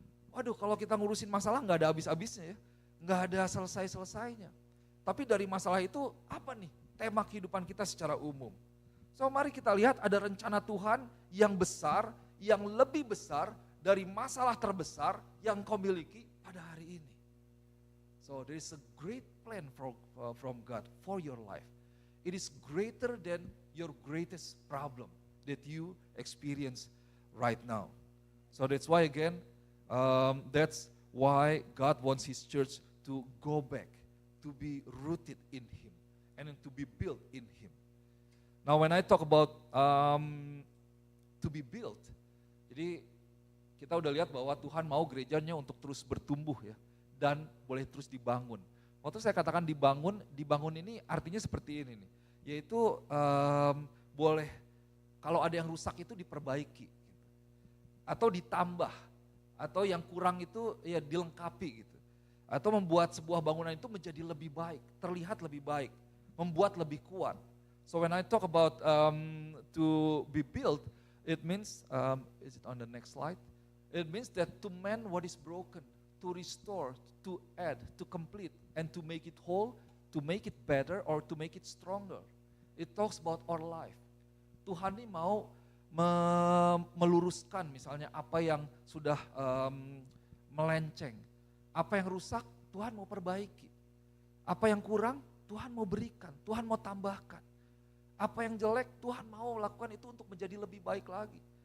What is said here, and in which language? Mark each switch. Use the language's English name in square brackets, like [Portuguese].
[Indonesian] Waduh, kalau kita ngurusin masalah nggak ada habis-habisnya ya, nggak ada selesai-selesainya. Tapi dari masalah itu apa nih tema kehidupan kita secara umum? So mari kita lihat ada rencana Tuhan yang besar, yang lebih besar dari masalah terbesar yang kau miliki pada hari ini. [English] So there is a great plan from God for your life. It is greater than your greatest problem that you experience right now. So that's why again, that's why God wants His church to go back, to be rooted in Him, and to be built in Him. Now when I talk about to be built, [Indonesian] jadi kita udah lihat bahwa Tuhan mau gerejanya untuk terus bertumbuh ya, dan boleh terus dibangun. Waktu saya katakan dibangun ini artinya seperti ini nih, yaitu boleh kalau ada yang rusak itu diperbaiki, atau ditambah, atau yang kurang itu ya dilengkapi gitu. Atau membuat sebuah bangunan itu menjadi lebih baik, terlihat lebih baik, membuat lebih kuat. [English] So when I talk about to be built, it means, is it on the next slide? It means that to mend what is broken, to restore, to add, to complete, and to make it whole, to make it better, or to make it stronger. It talks about our life. [Indonesian] Tuhan ini mau meluruskan misalnya apa yang sudah melenceng. Apa yang rusak, Tuhan mau perbaiki. Apa yang kurang, Tuhan mau berikan, Tuhan mau tambahkan. Apa yang jelek, Tuhan mau lakukan itu untuk menjadi lebih baik lagi.